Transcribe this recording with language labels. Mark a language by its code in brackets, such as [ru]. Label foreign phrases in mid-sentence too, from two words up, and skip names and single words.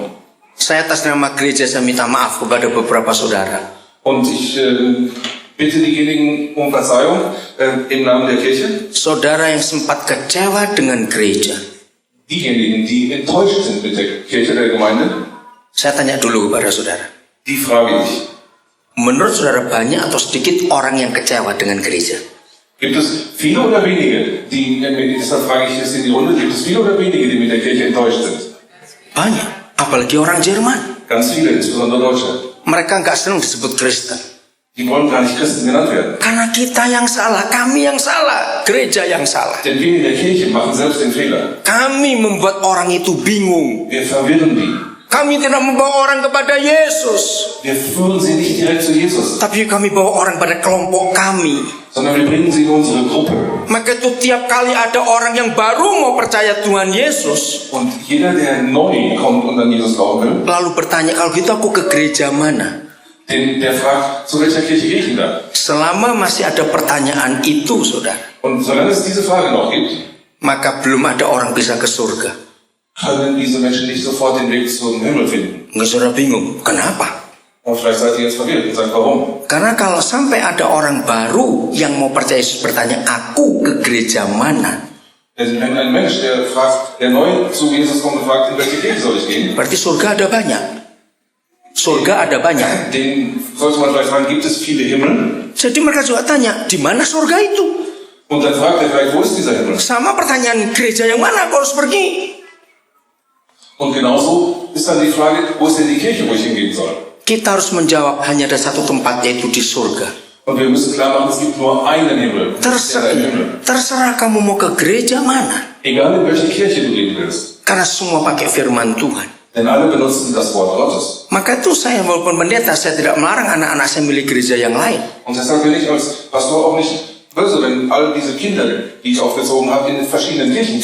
[id] saya atas nama gereja saya minta maaf kepada beberapa saudara. [de] und ich bitte diejenigen um Verzeihung im Namen der Kirche, [id] Saudara yang sempat kecewa dengan gereja. [de] diejenigen, die enttäuscht sind mit der Kirche, der Gemeinde, [id] Saya tanya dulu kepada saudara. [de] die frage ich, [id] Menurut saudara banyak atau sedikit orang yang kecewa dengan gereja? [de] gibt es viele oder wenige, deshalb frage ich jetzt in die Runde, gibt es viele oder wenige, die mit der Kirche enttäuscht sind? [id] Banyak. Apalagi orang Jerman. [de] Ganz viele, insbesondere Deutsche. [id] Mereka nggak senang disebut Kristen. [de] Die wollen gar nicht Christen genannt werden. [id] Karena kita yang salah, kami yang salah, gereja yang salah. [de] Denn wir in der Kirche machen selbst den Fehler. [id] Kami membuat orang itu bingung. [de] Wir verwirren die. [id] Kami tidak membawa orang kepada Yesus, [de] Wir führen sie nicht direkt zu Jesus, [id] tapi kami bawa orang pada kelompok kami. [de] sondern wir bringen sie in unsere Gruppe. [id] Maka itu tiap kali ada orang yang baru mau percaya Tuhan Yesus, [de] Und jeder, der neu kommt und an Jesus glauben will, [id] lalu bertanya, kalau gitu aku ke gereja mana? [de] der fragt, zu welcher Kirche gehe ich denn da? [id] Selama masih ada pertanyaan itu, saudara, [de] Und solange es diese Frage noch gibt, [id] maka belum ada orang bisa ke surga. [de] können diese Menschen nicht sofort den Weg zum Himmel finden. [id] Nggak, saudara bingung, kenapa? [de] Und vielleicht seid ihr jetzt verwirrt und sagt, warum? [id] Karena kalau sampai ada orang baru yang mau percaya Yesus bertanya, aku ke gereja mana? [de] Denn wenn ein Mensch, der neu zu Jesus kommt und fragt, in welche Kirche soll ich gehen, [id] Berarti surga ada banyak. Surga ada banyak. [de] den sollte man vielleicht fragen, gibt es viele Himmel? [id] Jadi mereka juga tanya, di mana surga itu? [de] Und dann fragt er vielleicht, wo ist dieser Himmel? [id] Sama pertanyaan, gereja yang mana aku harus pergi? [de] Und genauso ist dann die Frage, wo ist denn die Kirche, wo ich hingehen soll? [id] Kita harus menjawab hanya ada satu tempat, yaitu di surga. [de] Und wir müssen klar machen, es gibt nur einen Himmel. Das ist der Himmel. [id] Terserah kamu mau ke gereja mana. [de] Egal in welche Kirche du gehen willst. [id] Karena semua pakai firman Tuhan. [de] Denn alle benutzen das Wort Gottes. [id] Maka itu saya walaupun pendeta, saya tidak melarang anak-anak saya milih gereja yang lain. [de] Und deshalb bin ich als Pastor auch nicht böse, wenn all diese Kinder, die ich aufgezogen habe, in verschiedenen Kirchen,